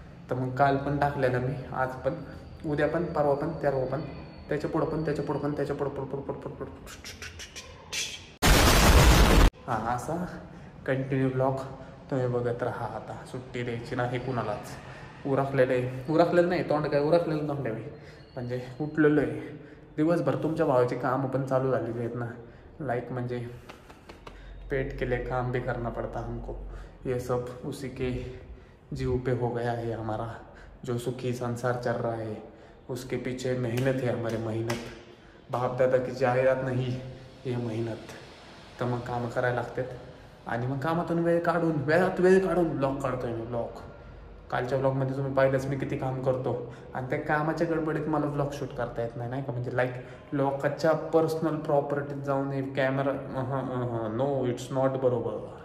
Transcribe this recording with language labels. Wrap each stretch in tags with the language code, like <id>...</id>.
<mr>तर मग काल पण टाकलेला मी, आज पण, उद्या पण, परवा पण, तेरवा पण, त्याच्या पुढं हां असा कंटिन्यू ब्लॉग तुम्ही बघत राहा. आता सुट्टी द्यायची नाही कुणालाच. उरकलेलं नाही तोंड, काय उरकलेलं तोंड आहे म्हणजे उठलेलं आहे. दिवसभर तुमच्या भावाचे कामं पण चालू झालेली आहेत ना. लाईक म्हणजे</mr> <hi>पेट के लिए काम भी करना पड़ता हमको. ये सब उसी के जीव पे हो गया है हमारा. जो सुखी संसार चल रहा है उसके पीछे मेहनत है हमारी.</hi> <mr>मेहनत बाप दादा की जाहिरात नाही, हे मेहनत. तर मग कामं करायला लागतात. आणि मग कामातून वेळ काढून ब्लॉग काढतोय मी. ब्लॉग कालच्या ब्लॉगमध्ये तुम्ही पाहिलंच मी किती काम करतो. आणि त्या कामाच्या गडबडीत मला ब्लॉग शूट करता येत नाही का. म्हणजे लाईक लोकांच्या पर्सनल प्रॉपर्टीत जाऊन कॅमेरा,</mr> <en>no it's not</en> <mr>बरोबर.</mr>